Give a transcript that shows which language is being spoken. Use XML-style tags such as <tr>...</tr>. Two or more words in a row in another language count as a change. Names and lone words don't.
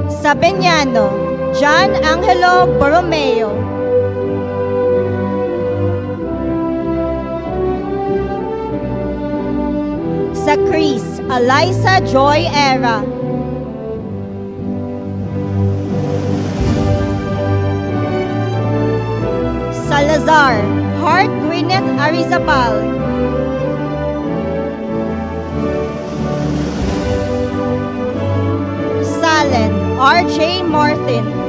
<tl>Sa Beñano, John Angelo Borromeo. Sa Chris, Eliza Joy Era. Salazar, Hart Gwyneth Arizabal. Salen, R.J. Martin.</tl>